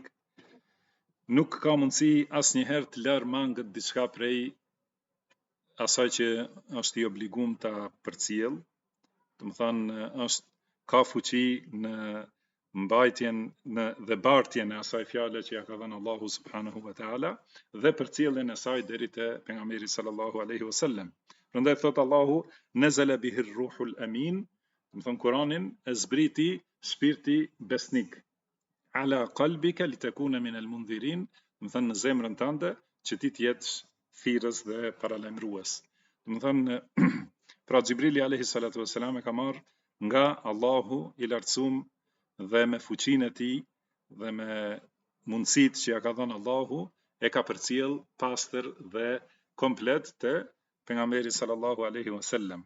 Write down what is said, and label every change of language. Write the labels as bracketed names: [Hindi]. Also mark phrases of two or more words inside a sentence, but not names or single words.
[Albanian] Nuk ka mundësi asnjëherë të lërë mangët diçka prej asaj që është i obliguar ta përcjell. Do të thënë ka fuqi në mbajtjen dhe bartjen e asaj fjale që ja ka dhënë Allahu [Arabic] سبحانه وتعالى [Albanian] dhe përcjelljen e saj deri te pejgamberi [Arabic] صلى الله عليه وسلم. [Albanian] Prandaj thot [Arabic] Allahu نزل به الروح الأمين, [Albanian] do thënë Kur'anin e zbriti shpirti besnik, [Arabic] على قلبك لتكون من المنذرين, [Albanian] do thënë në zemrën tënde që ti të jesh thirrës dhe paralajmërues. Do thënë pra Xhibrili [Arabic] عليه الصلاة والسلام [Albanian] e ka marrë nga Allahu i lartësuar dhe me fuqinë e tij dhe me mundësitë që ja ka dhënë Allahu, e ka përcjell pastër dhe komplet te pejgamberi [Arabic] صلى الله عليه وسلم.